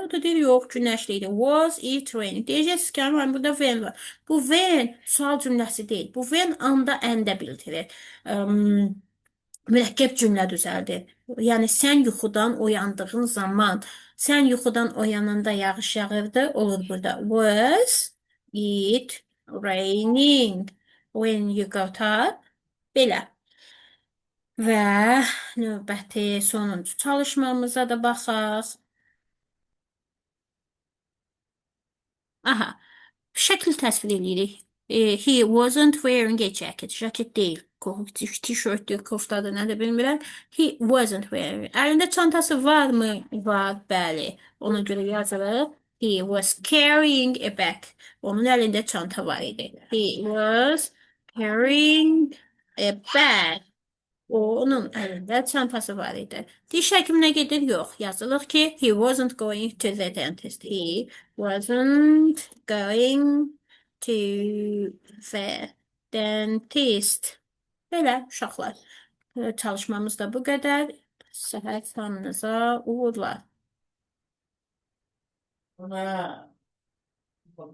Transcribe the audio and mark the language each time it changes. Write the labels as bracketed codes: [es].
[az] O da deyir, yox, günəşli idi. [en] Was it raining? [az] Deyəcəksiniz ki, amma burada when var. Bu when sual cümləsi deyil. Bu when anda əndə bildirir. Mürəkkəb cümlə düzəldir. Yəni sən yuxudan uyandığın zaman, sən yuxudan oyananda yağış yağırdı, olur burada. [en] Was it raining when you got up? [az] Belə. Və növbəti sonuncu çalışmamıza da baxaq. Aha, şəkil təsvir edirik. [en] He wasn't wearing a jacket. [az] Jacket deyil. T-shirt, koftadır, nədir bilmirəm. [en] He wasn't wearing. [az] Əlində çantası varmı? Var, bəli. Ona görə yazırıq. [en] He was carrying a bag. [az] Onun əlində çanta var idi. [en] He was carrying a bag. [az] Onun əlində çantası var idi. Diş həkiminə gedir? Yox. Yazılır ki, [en] he wasn't going to the dentist. He wasn't going to the dentist. [az] Belə uşaqlar. Çalışmamız da bu qədər. Səhər xanınıza uğurlar.